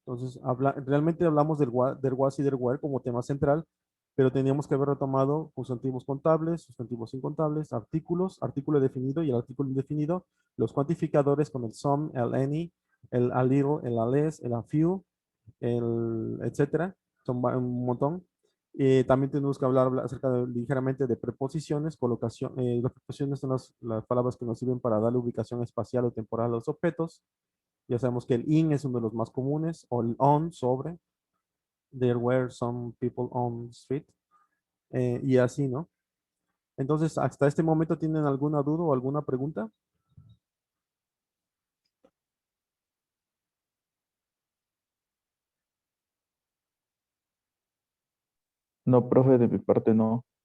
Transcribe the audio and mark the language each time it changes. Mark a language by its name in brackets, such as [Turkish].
[Spanish] Entonces, realmente hablamos del was y del were como tema central, pero teníamos que haber retomado sustantivos contables, sustantivos incontables, artículos, artículo definido y el artículo indefinido, los cuantificadores con el some, el any, el a little, el a less, el a few, el etcétera. Son un montón. También tenemos que hablar acerca ligeramente de preposiciones, colocación. Las preposiciones son las palabras que nos sirven para darle ubicación espacial o temporal a los objetos. Ya sabemos que el in es uno de los más comunes, o el on, sobre. [English] There were some people on the street. [Spanish] Y así, ¿no? Entonces, hasta este momento, ¿tienen alguna duda o alguna pregunta? No, profe, de mi parte no.